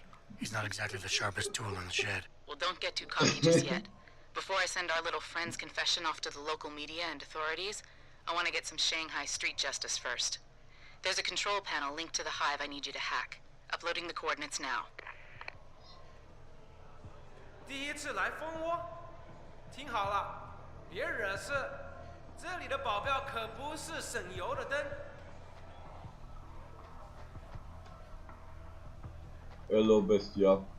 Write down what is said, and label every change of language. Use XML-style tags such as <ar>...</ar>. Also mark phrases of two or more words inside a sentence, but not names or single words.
<en>He's not exactly the sharpest tool in the shed. Well, don't get too cocky just yet. Before I send our little friend's confession off to the local media and authorities, I want to get some Shanghai street justice first. There's a control panel linked to the hive I need you to hack. Uploading the coordinates now.</en> <zh>第一次来蜂窝，听好了，别惹事。这里的保镖可不是省油的灯。</zh> <pl>Elo bestia.</pl>